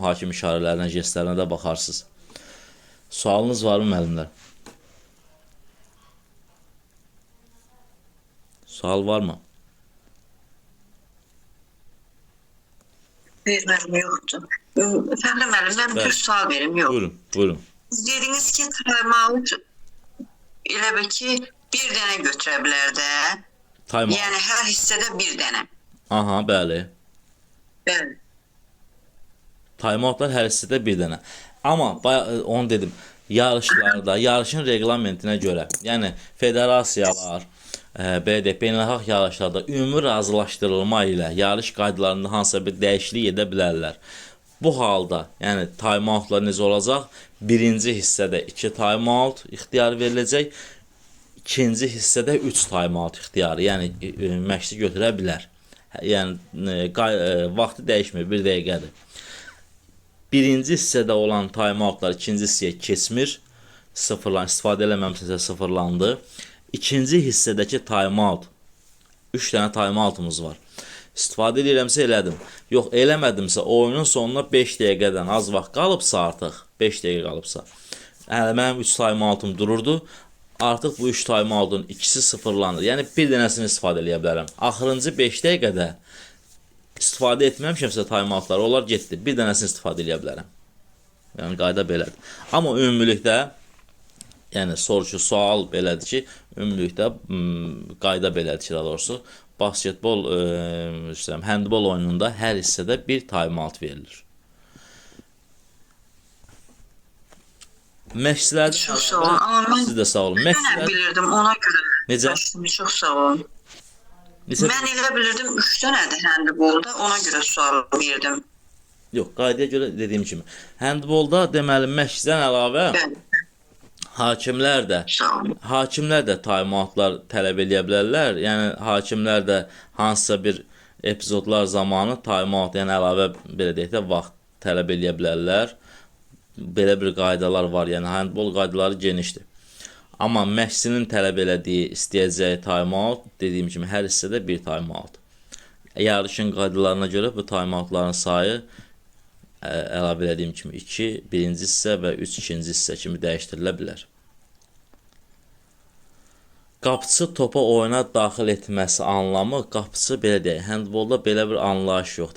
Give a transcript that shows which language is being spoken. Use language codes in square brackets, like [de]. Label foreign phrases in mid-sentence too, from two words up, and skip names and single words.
[az] Hakim işarələrinə, jestlərinə də baxarsınız. Sualınız var mı müəllimlər? Sual var mı? Verməm, yoxdur. Efendim müəllim, mən bir sual verim, yox. Buyurun. Siz dediniz ki, time-out elə bir ki, bir dənə götürə bilər də. Yəni hər hissədə bir dənə. Aha, bəli. Bəli. Time-outlar hər hissədə bir dənə. Amma onu dedim, yarışlarda, yarışın reglamentinə görə, yəni federasiyalar, belə deyək, beynəlxalq yarışlarda ümumi razılaşdırılma ilə yarış qaydalarında hansısa bir dəyişiklik edə bilərlər. Bu halda, yəni time-outlar necə olacaq? Birinci hissədə 2 time-out ixtiyarı veriləcək, ikinci hissədə 3 time-out ixtiyarı, yəni məşqçi götürə bilər. Yəni vaxtı dəyişmir, 1 dəqiqədir. Birinci hissədə olan time-outlar ikinci hissəyə keçmir, istifadə eləməmişsə sıfırlandı. İkinci hissədəki time-out, 3 dənə time-outumuz var. İstifadə edirəmsə elədim. Yox, eləmədimsə oyunun sonuna 5 dəqiqədən az vaxt qalıbsa artıq, 5 dəqiqə qalıbsa, mənim 3 time-outum dururdu. Artıq bu 3 time-outun ikisi sıfırlanır. Yəni bir dənəsini istifadə edə bilərəm. Axırıncı 5 dəqiqədə istifadə etməmişəmsə time-outlar, onlar getdi. Bir dənəsini istifadə edə bilərəm. Yəni qayda belədir. Amma ümumilikdə, yəni sorucu sual belədir ki, ümumilikdə qayda belədir ki, daha doğrusu basketbol, handbol oyununda hər hissədə bir time-out verilir. Məşqçilərdən Çox sağ olun. Amma mən siz də sağ olun. Mən bilirdim ona görə. Necə? Çox sağ olun. Mən elə bilirdim 3 dənədir handbolda, ona görə sual verdim. Yox, qaydaya görə dediyim kimi. Handbolda deməli məşqçidən əlavə hakimlər də time-outlar tələb edə bilərlər. Yəni hakimlər də hansısa bir epizodlar zamanı time-out, yəni əlavə belə deyək də vaxt tələb edə bilərlər. Belə bir qaydalar var. Yəni handbol qaydaları genişdir. Amma məşqçinin tələb elədiyi, istəyəcəyi time-out, dediyim kimi hər hissədə bir time-out. Yarışın qaydalarına görə bu time-outların sayı əlavə elədiyim kimi 2 birinci hissə və 3 ikinci hissə kimi dəyişdirilə bilər. Qapıçı topa oyuna daxil etməsi anlamı, qapıçı belə deyək, handbolda belə bir anlayış yoxdur.